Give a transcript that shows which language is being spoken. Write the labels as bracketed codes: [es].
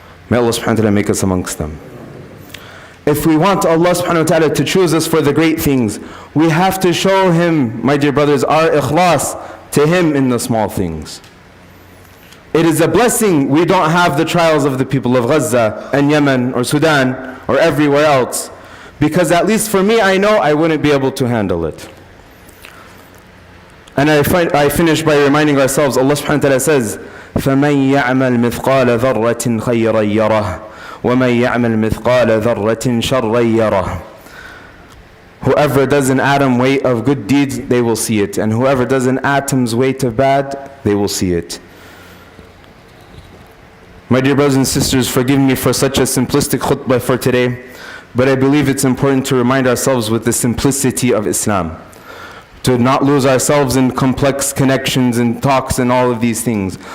[en] May Allah subhanahu wa ta'ala make us amongst them. If we want Allah subhanahu wa ta'ala to choose us for the great things, we have to show Him, my dear brothers, our ikhlas to Him in the small things. It is a blessing we don't have the trials of the people of Gaza and Yemen or Sudan or everywhere else, because at least for me, I know I wouldn't be able to handle it. And I finish by reminding ourselves, Allah subhanahu wa ta'ala says, [ar] فَمَنْ يَعْمَلْ مِثْقَالَ ذَرَّةٍ خَيْرًا يَرَهُ وَمَنْ يَعْمَلْ مِثْقَالَ ذَرَّةٍ شَرًّا يَرَهُ. [en] Whoever does an atom weight of good deeds, they will see it. And whoever does an atom's weight of bad, they will see it. My dear brothers and sisters, forgive me for such a simplistic khutbah for today, but I believe it's important to remind ourselves with the simplicity of Islam, to not lose ourselves in complex connections and talks and all of these things.